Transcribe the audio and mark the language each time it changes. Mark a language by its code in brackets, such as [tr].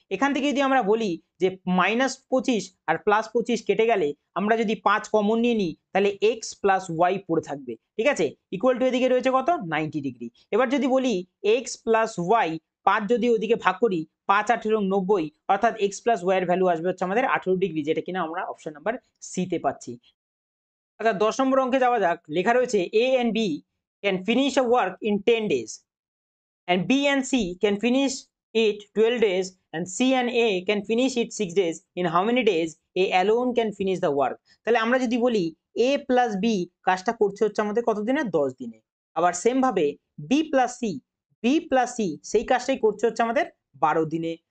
[bn] এখান থেকে যদি আমরা বলি যে -25 আর +25 কেটে গেলে আমরা যদি 5 কমন নিয়ে নিই তাহলে x + y পড়ে থাকবে, ঠিক আছে, ইকুয়াল টু এদিকে রয়েছে কত 90 ডিগ্রি। এবার যদি বলি x + y, 5 যদি ওদিকে ভাগ করি 5 18 90, অর্থাৎ x + y এর ভ্যালু আসবে হচ্ছে আমাদের 18 ডিগ্রি, যেটা কিনা আমরা অপশন নাম্বার সি তে পাচ্ছি। আচ্ছা 10 নম্বর অঙ্কে যাওয়া যাক। লেখা রয়েছে [en] a and b can finish a work in 10 days and B and C can finish it 12 days and C and A can finish it 6 days. In how many days A alone can finish the work? [bn] তাহলে আমরা যদি বলি A plus B কাজটা করছে হচ্ছে আমাদের কত দিনে, 10 দিনে। আবার সেম ভাবে B plus C সেই কাজটাই করছে হচ্ছে আমাদের 12 দিনে।